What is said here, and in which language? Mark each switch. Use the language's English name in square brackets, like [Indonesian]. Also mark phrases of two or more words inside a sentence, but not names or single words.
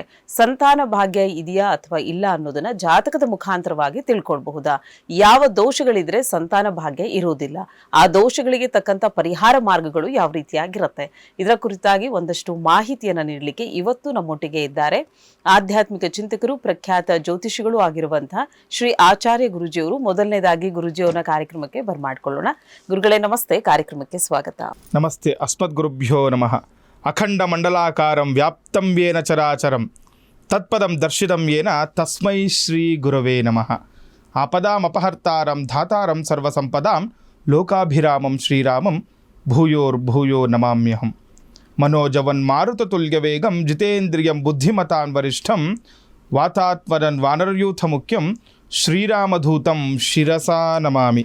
[Kannada] ಸಂತಾನ ಭಾಗ್ಯ ಇದೆಯಾ ಅಥವಾ ಇಲ್ಲ ಅನ್ನೋದನ್ನ ಜಾತಕದ ಮುಖಾಂತರವಾಗಿ ತಿಳ್ಕೊಳ್ಬಹುದಾ, ಯಾವ ದೋಷಗಳಿದ್ರೆ ಸಂತಾನ ಭಾಗ್ಯ ಇರೋದಿಲ್ಲ, ಆ ದೋಷಗಳಿಗೆ ತಕ್ಕಂತ ಪರಿಹಾರ ಮಾರ್ಗಗಳು ಯಾವ ರೀತಿಯಾಗಿರುತ್ತೆ, ಇದರ ಕುರಿತಾಗಿ ಒಂದಷ್ಟು ಮಾಹಿತಿಯನ್ನ ನೀಡಲಿಕ್ಕೆ ಇವತ್ತು ನಮ್ಮೊಟ್ಟಿಗೆ ಇದ್ದಾರೆ ಆಧ್ಯಾತ್ಮಿಕ ಚಿಂತಕರು, ಪ್ರಖ್ಯಾತ ಜ್ಯೋತಿಷಿಗಳು ಆಗಿರುವಂತಹ ಶ್ರೀ ಆಚಾರ್ಯ ಗುರುಜಿಯವರು. ಮೊದಲನೇದಾಗಿ ಗುರುಜಿಯವರ ಕಾರ್ಯಕ್ರಮಕ್ಕೆ ಬರ್ಮಾಡ್ಕೊಳ್ಳೋಣ. ಗುರುಗಳೇ ನಮಸ್ತೆ, ಕಾರ್ಯಕ್ರಮಕ್ಕೆ ಸ್ವಾಗತ. [Sanskrit] ನಮಸ್ತೆ. ಅಸ್ಮದ್ ಗುರುಭ್ಯೋ ನಮಃ. ಅಖಂಡ ಮಂಡಲಾಕಾರಂ ವ್ಯಾಪ್ತಂ ಯೇನ ಚರಾಚರಂ ತತ್ಪದಂ ದರ್ಶಿತಂ ಯೇನ ತಸ್ಮೈ ಶ್ರೀ ಗುರವೇ ನಮಃ. ಆಪದಾಮಪಹರ್ತಾರಂ ಧಾತಾರಂ ಸರ್ವಸಂಪದಾಂ ಲೋಕಾಭಿರಾಮಂ ಶ್ರೀರಾಮಂ ಭೂಯೋರ್ಭೂಯೋ ನಮಾಮ್ಯಹಂ. ಮನೋಜವನ್ ಮಾರುತತುಲ್ಯವೇಗಂ ಜಿತೇಂದ್ರಿಯಂ ಬುದ್ಧಿಮತಾನ್ ವರಿಷ್ಠಂ ವಾತಾತ್ಮರನ್ ವಾನರಯೂಥ ಮುಖ್ಯಂ ಶ್ರೀರಾಮಧೂತಂ ಶಿರಸಾ ನಮಾಮಿ.